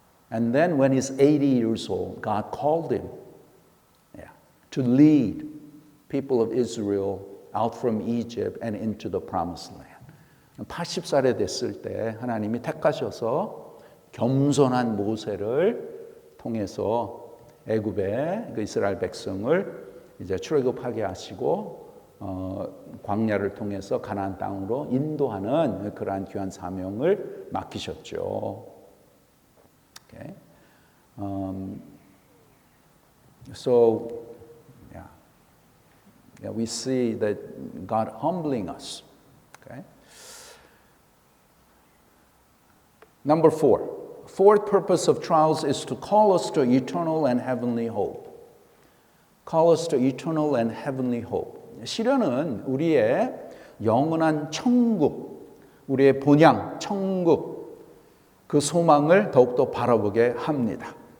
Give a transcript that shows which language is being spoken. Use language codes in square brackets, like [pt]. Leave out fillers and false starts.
[en] And then when he's 80 years old, God called him to lead people of Israel out from Egypt and into the promised land. [ko] 80살에 됐을 때 하나님이 택하셔서 겸손한 모세를 통해서 애굽의 그 이스라엘 백성을 이제 출애굽하게 하시고 광야를 통해서 가나안 땅으로 인도하는 그러한 귀한 사명을 맡기셨죠. [en] Okay. So we see that God humbling us. Okay. Number 4. Fourth purpose of trials is to call us to eternal and heavenly hope. Call us to eternal and heavenly hope. [ko] 시련은 우리의 영원한 천국, 우리의 본향, 천국, 그 소망을 더욱더 바라보게 합니다.